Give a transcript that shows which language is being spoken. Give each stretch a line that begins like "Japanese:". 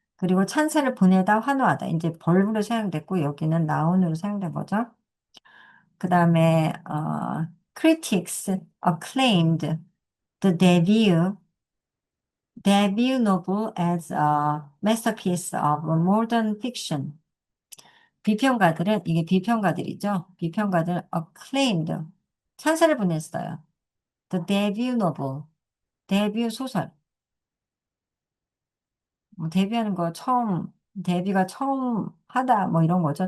Korean: 그리고 찬사를 보내다 환호하다. 이제 벌브로 사용됐고, 여기는 나운으로 사용된 거죠. 그 다음에,
English: critics acclaimed the debut novel as a masterpiece of modern fiction.
Korean: 이게 비평가들이죠. 비평가들은 acclaimed, 찬사를 보냈어요.
English: The debut novel,
Korean: 데뷔 소설. 뭐 데뷔하는 거 데뷔가 처음 하다, 뭐 이런 거죠.